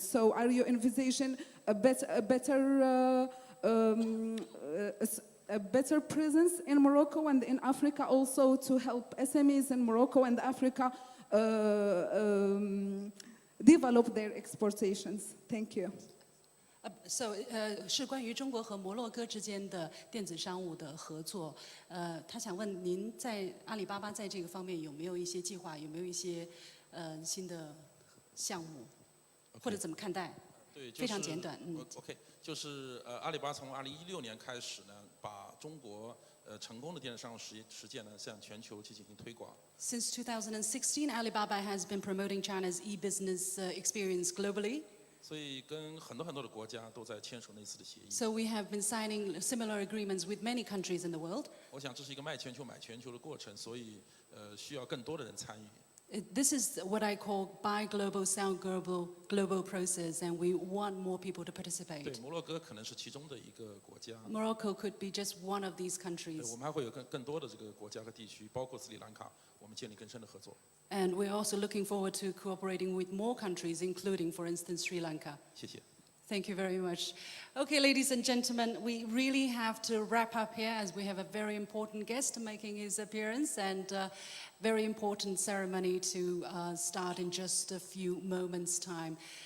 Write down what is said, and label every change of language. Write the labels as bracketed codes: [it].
[en] So are you envisaging a better presence in Morocco and in Africa also to help SMEs in Morocco and Africa develop their exportations? Thank you. [zh] So 是关于中国和摩洛哥之间的电子商务的合作。他想问您在阿里巴巴在这个方面有没有一些计划，有没有一些新的项目，或者怎么看待？对，非常简短。 OK， 就是阿里巴巴从2016年开始呢，把中国成功的电子商务实践呢向全球去进行推广。 [en] Since 2016, Alibaba has been promoting China's e-business experience globally. [zh] 所以跟很多的国家都在签署类似的协议。 [en] So we have been signing similar agreements with many countries in the world. [zh] 我想这是一个卖全球买全球的过程，所以需要更多的人参与。 [en] This is what I call buy global, sell global process, and we want more people to participate. [zh] 对，摩洛哥可能是其中的一个国家。 [en] Morocco could be just one of these countries. [zh] 我们还会有更多的这个国家和地区，包括斯里兰卡，我们建立更深的合作。 [en] And we're also looking forward to cooperating with more countries, including, for instance, Sri Lanka. [zh] 谢谢。 [en] Thank you very much. Okay, ladies and gentlemen, we really have to wrap up here as we have a very important guest making his appearance and a very important ceremony to start in just a few moments' time.